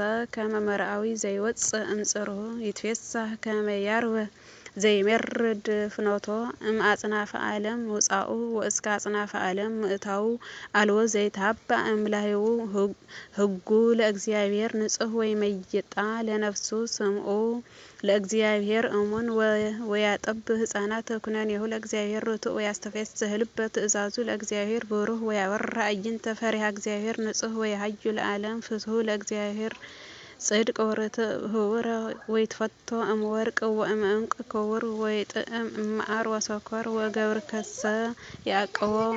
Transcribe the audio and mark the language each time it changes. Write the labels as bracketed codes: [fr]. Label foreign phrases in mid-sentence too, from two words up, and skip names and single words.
[gez] ከመ መርአዊ ዘይወፅእ እምጽርሑ ይትፌሳህ ከመ ያርብህ ዘይሜርድ ፍኖቶ እምአጽናፈ ዓለም ውፃኡ ወእስከ አጽናፈ ዓለም ምእታው አልቦ ዘይትሃባእ እምላህቡ ሕጉ ለእግዚአብሔር ንጹሕ ወይመይጣ ለነፍሱ ስምዑ ለእግዚአብሔር እሙን ወያጠብ ሕፃናት ኩነኔሁ ለእግዚአብሔር ርቱዕ ወያስተፌስሕ ልበ ትእዛዙ ለእግዚአብሔር ብሩህ ወያበራ አዕይንተ ፈሪሃ እግዚአብሔር ንጹሕ ወያሃዩ ለዓለም ፍትሑ ለእግዚአብሔር ጽድቅ ወርትዕ ህቡረ ወይትፈቶ እምወርቅ ወእምዕንቁ ክቡር ወይጥዕም እምዓር ወሰኮር ወገብርከሰ ያዕቅቦ